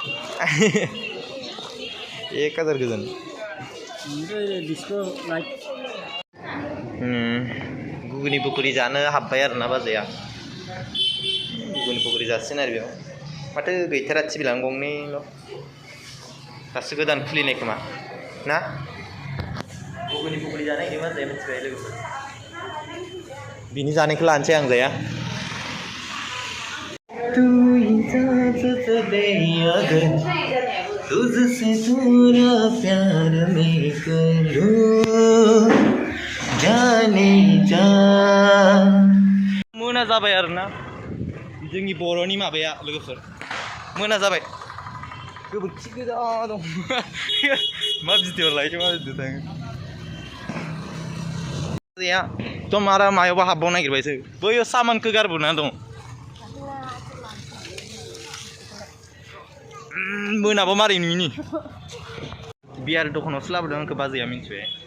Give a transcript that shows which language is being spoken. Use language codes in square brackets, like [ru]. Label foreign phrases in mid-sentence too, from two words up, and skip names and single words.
[brx] 1000 गोजोन गुगुनि पकरि जानो हाबबाय आरोना बाजैया गुगुनि पकरि जासिगोन आरो बेयाव माथो गैथारा टिभि गंनैल' दासो गोदान खुलिनाय खोमा ना गुगुनि पकरि जानाय गैया बाजैया मिथिबाय लोगोफोर बिनि जानायखौ लानोसै आं जाया [hi] तुझसे पूरा प्यार मैं करूं जाने जा [brx] मोना जाबाय आरोना जोंनि बर'नि माबाया लोगोफोर मोना जाबाय गोबोरखि गोजा दं मा भिडिअ लायदों मा भिडिअ थाङो एकदम आरो मायावबा हाबबावनो नागिरबायसो बैयाव सामानखौ गारबोना दं मोनाबा मारै नुयिनि बियार दखानावसो लाबोदों आंखौ बाजैया मिथिबाय